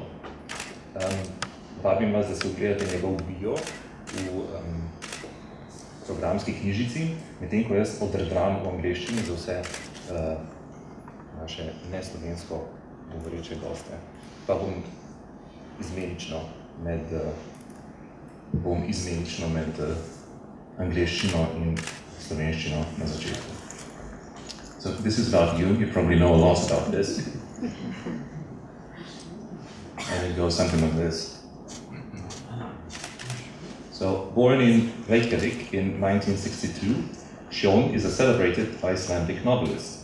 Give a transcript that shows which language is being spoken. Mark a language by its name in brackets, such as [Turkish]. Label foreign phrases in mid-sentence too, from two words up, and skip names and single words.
[Slovenian] Vabim vas, da se ogledate njegov bio v programski knjižici, medtem ko jaz odredram v angleščini za vse naše neslovensko govoreče goste. Pa bom izmenično med angleščino in slovenščino na začetku. [English] So this is about you. You probably know a lot about this. And it goes something like this. So, born in Reykjavik in 1962, Sjón is a celebrated Icelandic novelist.